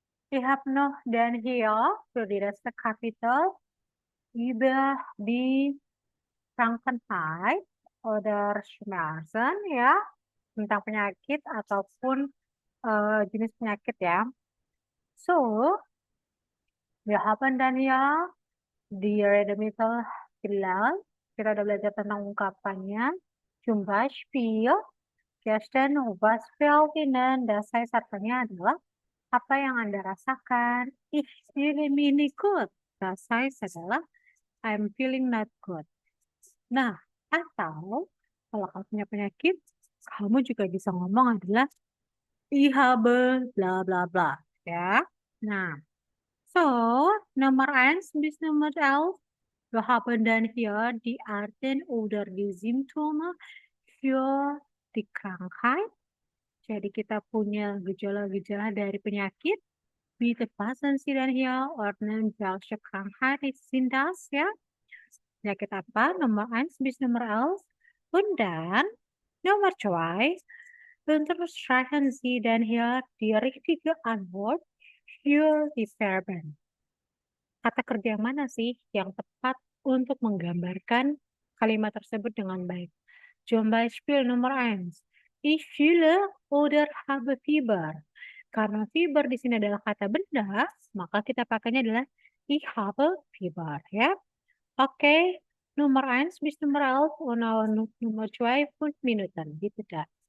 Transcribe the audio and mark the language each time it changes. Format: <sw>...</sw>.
<de>Ich habe noch den hier für die Reste-Kapitel über die Krankheit oder Schmerzen ya,</de> <id>tentang penyakit ataupun jenis penyakit ya.</id> <de>So, wir haben dann ja die Redewendung gelernt.</de> <id>Kita udah belajar tentang ungkapannya.</id> <de>Zum Beispiel, gestern was fällt Ihnen? Das heißt</de> <id>artinya adalah apa yang Anda rasakan.</id> <de>Ich fühle mich nicht gut. Das heißt</de> <en>adalah I'm feeling not good.</en> <id>Nah, atau kalau kamu punya penyakit, kamu juga bisa ngomong adalah</id> <de>ich habe bla bla bla.</de> <id>Ya. Nah, so nomor 1 bis nomor 11.</id> <de>Wir haben dann hier die Arten oder die Symptome für die Krankheit.</de> <id>Jadi kita punya gejala-gejala dari penyakit.</id> <de>Bitte passen Sie dann hier ordnen, welche Krankheit sind das, ya?</de> <id>Penyakit apa?</id> <de>Nomor 1 bis nomor 11. Und dann Nummer 2. Unterstreichen Sie dann hier die richtige Antwort für die Verben.</de> <id>Kata kerja yang mana sih yang tepat untuk menggambarkan kalimat tersebut dengan baik?</id> <de>Zum Beispiel Nummer 1. Ich fühle oder habe Fieber.</de> <id>Karena Fieber di sini adalah kata benda, maka kita pakainya adalah</id> <de>ich habe Fieber,</de> <id>ya.</id> <de>Oke, Nummer 1 bis Nummer 11 und Nummer 2 5 Minuten,</de> <id>gitu dah.</id>